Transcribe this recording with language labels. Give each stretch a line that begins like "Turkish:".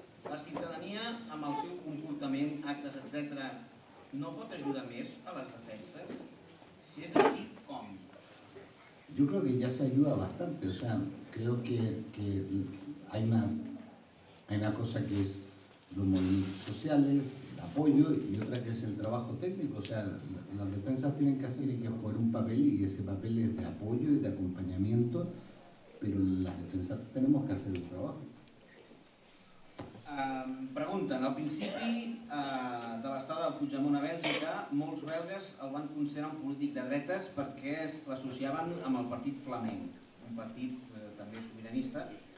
Catalan: La ciutadania, amb el seu comportament, actes, etc., no pot ajudar més a les defenses? Si és així, com?
Spanish: Yo creo que ya se ayuda bastante, o sea, creo que hay una cosa que es los movimientos sociales, el apoyo y otra que es el trabajo técnico, o sea, las defensas tienen que hacer y que jugar un papel y ese papel es de apoyo y de acompañamiento, pero las defensas sea, tenemos que hacer el trabajo.
Catalan: Pregunten, al principi de l'estada del Puigdemont a Bèlgica, molts belgues el van considerar un polític de dretes perquè l'associaven amb el partit flamenc, un partit també sobiranista.